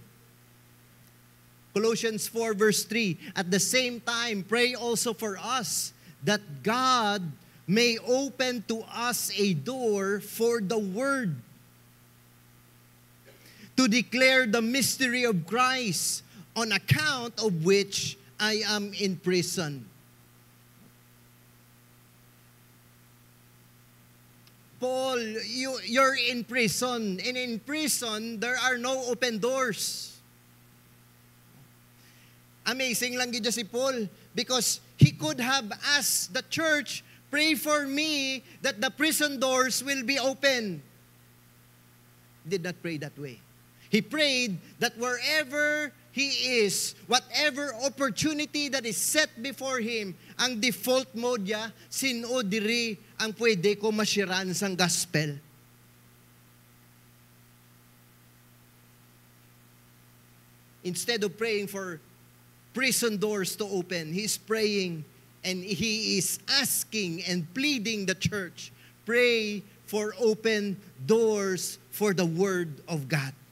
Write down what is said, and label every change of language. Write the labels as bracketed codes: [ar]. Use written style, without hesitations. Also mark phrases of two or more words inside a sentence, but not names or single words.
[en] Colossians 4 verse 3, at the same time, pray also for us that God may open to us a door for the word to declare the mystery of Christ, on account of which I am in prison. Paul, you're in prison, and in prison, there are no open doors. Amazing [hil] lang gid si [en] Paul, because he could have asked the church, pray for me that the prison doors will be open. Did not pray that way. He prayed that wherever he is, whatever opportunity that is set before him, [hil] ang default mode niya, sino diri ang pwede ko mashiran sang gospel. [en] Instead of praying for prison doors to open, he's praying and he is asking and pleading the church, pray for open doors for the word of God.